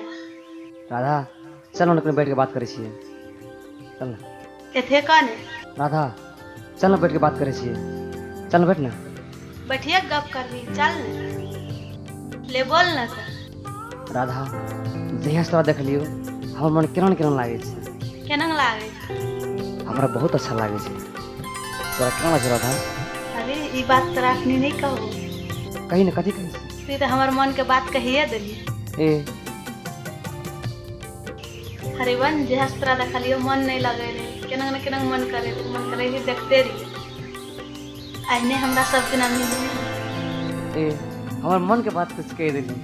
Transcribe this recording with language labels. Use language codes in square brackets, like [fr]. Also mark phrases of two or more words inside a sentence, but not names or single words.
[mai] राधा चल न बैठ के बात करे छिए। चल ना एथे कने राधा चल न बैठ के बात करे छिए। चल बैठ ना बैठिए गप करबी चल ने ले बोल ना तो। राधा जहिया से तोरा देख लियो हमर मन केना केना लागे छै। केना लागे हमरा बहुत अच्छा लागे छै। तोरा केना लागे राधा। अरे ई बात तोरा अखनी नहीं कहू। कही ना कथी कही तू तो हमर मन के बात कहिए देली। ए हरिवन जहिया से तोरा देखलियो मन नहीं लगे रे, केना न केना मन करे ही देखते रही। आइने हमरा सब दिन मिली। ए हमर मन के बात कुछ कह देली।